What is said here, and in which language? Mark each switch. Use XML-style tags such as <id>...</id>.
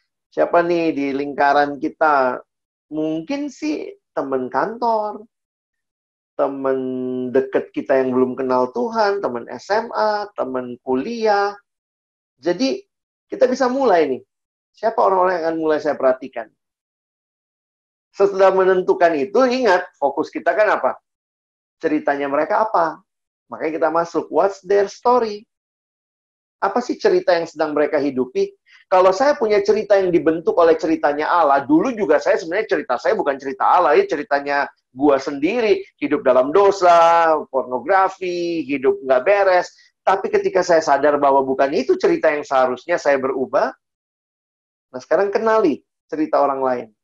<id>Siapa nih di lingkaran kita? Mungkin sih teman kantor, teman dekat kita yang belum kenal Tuhan, teman SMA, teman kuliah. Jadi kita bisa mulai nih. Siapa orang-orang yang akan mulai saya perhatikan? Setelah menentukan itu, ingat, fokus kita kan apa? Ceritanya mereka apa? Makanya kita masuk,</id> <en>what's their story?</en> <id>Apa sih cerita yang sedang mereka hidupi? Kalau saya punya cerita yang dibentuk oleh ceritanya Allah, dulu juga saya sebenarnya cerita saya bukan cerita Allah, ya ceritanya gua sendiri, hidup dalam dosa, pornografi, hidup nggak beres. Tapi ketika saya sadar bahwa bukan itu cerita yang seharusnya saya berubah, nah sekarang kenali cerita orang lain.</id>